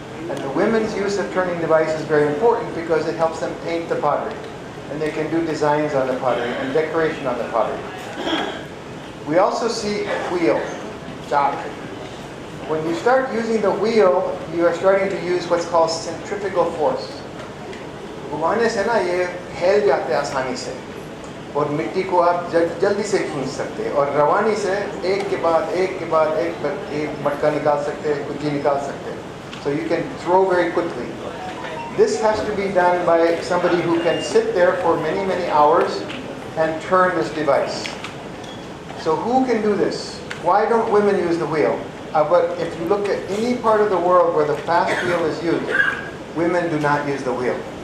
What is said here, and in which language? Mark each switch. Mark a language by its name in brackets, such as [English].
[English] And the women's use of turning device is very important because it helps them paint the pottery. And they can do designs on the pottery and decoration on the pottery. We also see a wheel, chak. When you start using the wheel, you are starting to use what's called centrifugal force. [Hindi] घुमाने से ना ये फैल जाते हैं आसानी से और मिट्टी को आप जल्दी से खींच सकते हैं और रवानी से एक के बाद एक मटका निकाल सकते हैं, कुची निकाल सकते हैं. [English] So you can throw very quickly. This has to be done by somebody who can sit there for many, many hours and turn this device. So who can do this? Why don't women use the wheel? But if you look at any part of the world where the fast wheel is used, women do not use the wheel.